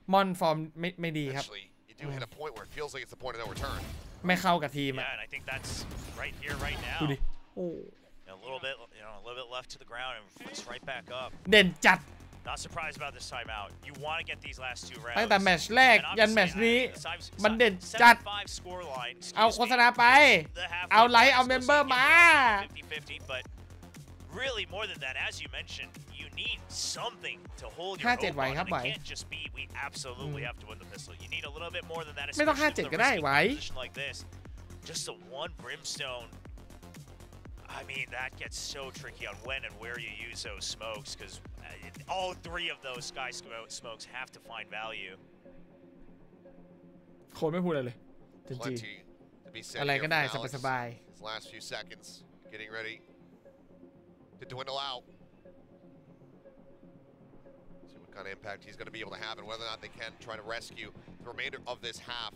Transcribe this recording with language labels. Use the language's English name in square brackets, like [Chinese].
[Thai] มอนฟอร์มไม่ดีครับ [English] you do hit a point where it feels like it's the point of no return. [Thai] ไม่เข้ากับทีม [English] Yeah, and I think that's right here, right now. [Thai] ดูดิโอ้ [English] A little bit, a little bit left to the ground and flicks right back up. [Thai] เด่นจัด [English] Not surprised about this timeout. You want to get these last 2 rounds. [Thai] ตั้งแต่แมตช์แรกยันแมตช์นี้มันเด่นจัดเอาโฆษณาไปเอาไลค์เอาเมมเบอร์มา [English] 50-50, but really more than that, as you mentioned, you need something to hold your hope on. It can't just be we absolutely have to win the pistol. You need a little bit more than that. [Thai] ไม่ต้อง57ก็ได้ไว้ [English] Just a one brimstone. I mean, that gets so tricky on when and where you use those smokes, because all 3 of those sky smokes have to find value. [Thai] โค้ดไม่พูดอะไรเลยจริงๆอะไรก็ได้สบาย [English] Last few seconds, getting ready to dwindle out. See what kind of impact he's going to be able to have, and whether or not they can try to rescue the remainder of this half.